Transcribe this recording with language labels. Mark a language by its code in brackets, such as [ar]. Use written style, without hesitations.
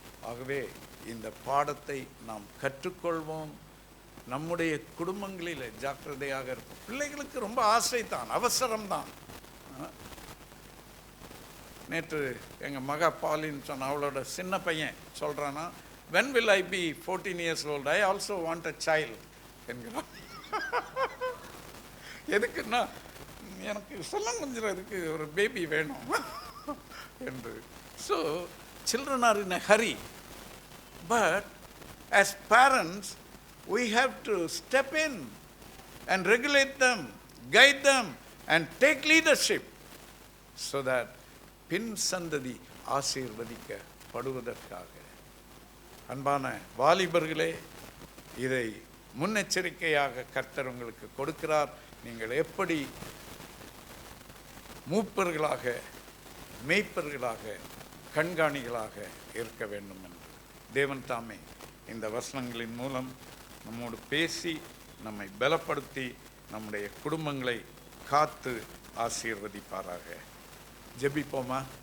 [ta] ஆகவே இந்த பாடத்தை நாம் கற்றுக்கொள்வோம். நம்முடைய குடும்பங்களில் ஜாக்கிரதையாக இருப்போம். பிள்ளைகளுக்கு ரொம்ப ஆசை தான், அவசரம்தான். நேற்று எங்கள் மகா பாலின்னு சொன்ன அவளோட சின்ன பையன் சொல்கிறான்னா, [en] when will I be 14 years old? I also want a child [ta] என்கிறான். எதுக்குன்னா, எனக்கு சொல்லம் கொஞ்சிறதுக்கு ஒரு பேபி வேணும் என்று. [en] so children are in a hurry, but as parents we have to step in and regulate them, guide them and take leadership so that [ta] பின் சந்ததி ஆசீர்வதிக்கப்படுவதற்காக. அன்பான வாலிபர்களே, இதை முன்னெச்சரிக்கையாக கர்த்தர் உங்களுக்கு கொடுக்கிறார். நீங்கள் எப்படி மூப்பர்களாக, மேய்ப்பர்களாக, கண்காணிகளாக இருக்க வேண்டும் என்று தேவன் தாமே இந்த வசனங்களின் மூலம் நம்மோடு பேசி நம்மை பலப்படுத்தி நம்முடைய குடும்பங்களை காத்து ஆசீர்வதிப்பாராக. ஜெபிப்போமா?